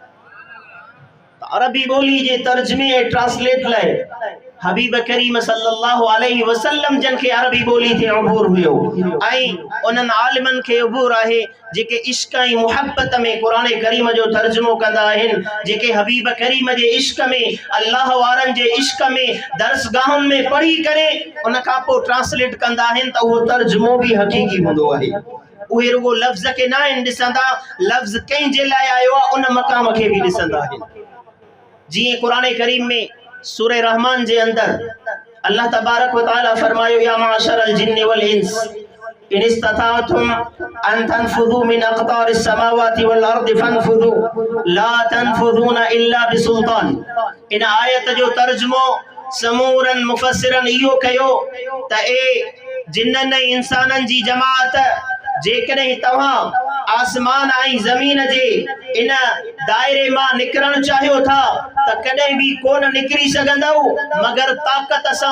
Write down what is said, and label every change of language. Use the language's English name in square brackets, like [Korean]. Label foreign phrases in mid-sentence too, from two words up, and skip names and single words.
[Sindhi] अरबी ॿोली जे तर्जुमे ऐं ट्रांसलेट लाइ हबीब करीम [Arabic] صلى الله عليه وسلم [Sindhi] जन खे अरबी ॿोली ते अबूर हुयो ऐं उन्हनि आलिमनि खे अबूर आहे जेके इश्क ऐं मुहब्बत में क़ुरान करीम जो तर्जुमो कंदा आहिनि, जेके हबीब करीम जे इश्क में अल्लाह वारनि जे इश्क में दर्सगाहुनि में पढ़ी करे उन खां पोइ ट्रांसलेट कंदा आहिनि त उहो तर्जुमो बि हक़ीक़ी हूंदो आहे। उहे रुगो लफ़्ज़ खे न आहिनि ॾिसंदा, लफ़्ज़ कंहिंजे लाइ आयो आहे उन मक़ाम खे बि ॾिसंदा आहिनि। जीअं क़ुरान करीम में सूरह रहमान जे अंदर अल्लाह तबारक व तआला फरमायो [Arabic] يا معشر الجن والإنس إن استطعتم أن تنفذوا من أقطار السماوات والأرض فانفذوا لا تنفذون إلا بسلطان. [Sindhi] इन आयत जो तर्जुमो समूरन मुफस्सिरन इहो कयो त ए जिन्ननि ऐं इंसाननि जी जमात, जेकॾहिं तव्हां आसमान ऐं ज़मीन जे इन दायरे मां निकिरणु चाहियो था त कॾहिं बि कोन निकिरी सघंदव मगर ताक़त सां।